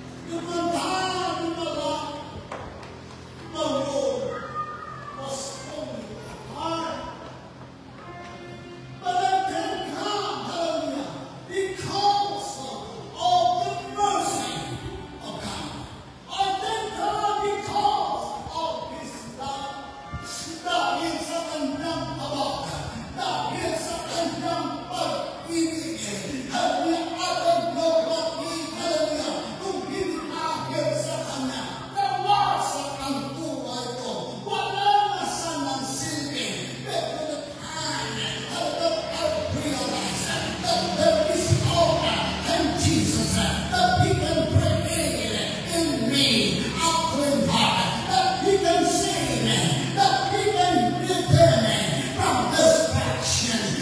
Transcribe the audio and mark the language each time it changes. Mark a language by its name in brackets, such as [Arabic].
[English] Look one time in my life, my world was falling apart. But I thank God, hallelujah, because of the mercy of God. I thank God because of His love. [Filipino] Dahil sa kanyang habag, dahil sa kanyang pag-ibig, hallelujah, at ang nagpatid, hallelujah, kung hindi dahil sa kanya, nawasak ang buhay ko. Wala na sanang silbi. [English] Pero the time, hallelujah, I realize that there is hope in Jesus, that He can create in me a clean heart, that He can save me, that He can redeem me from distraction.